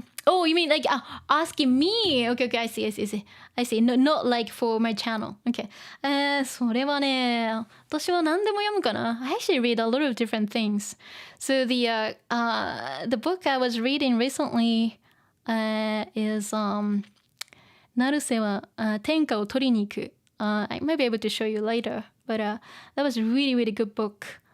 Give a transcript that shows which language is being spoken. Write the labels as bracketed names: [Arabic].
[English] Oh, you mean like asking me? Okay, I see. No, not like for my channel. Okay. [Japanese] それはね、私は何でも読むかな。 [English] I actually read a lot of different things. So the book I was reading recently is 成瀬は天下を取りに行く. I might be able to show you later, but that was a really good book.